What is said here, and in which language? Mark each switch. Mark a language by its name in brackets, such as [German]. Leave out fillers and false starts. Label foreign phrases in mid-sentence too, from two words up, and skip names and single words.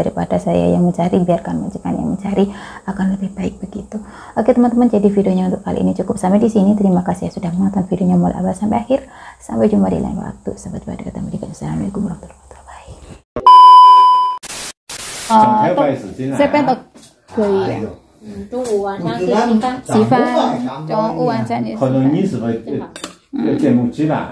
[Indonesian] Daripada saya yang mencari, biarkan majikan yang mencari, akan lebih baik begitu. Oke teman-teman, jadi videonya untuk kali ini cukup sampai di sini. Terima kasih ya sudah menonton videonya mulai awal sampai akhir. Sampai jumpa di lain waktu. Sampai jumpa di ketemu di [Arabic] السلام عليكم ورحمة الله وبركاته. [Chinese] 这边都可以。中午晚上吃饭，中午晚上也可能你是不是节目举办？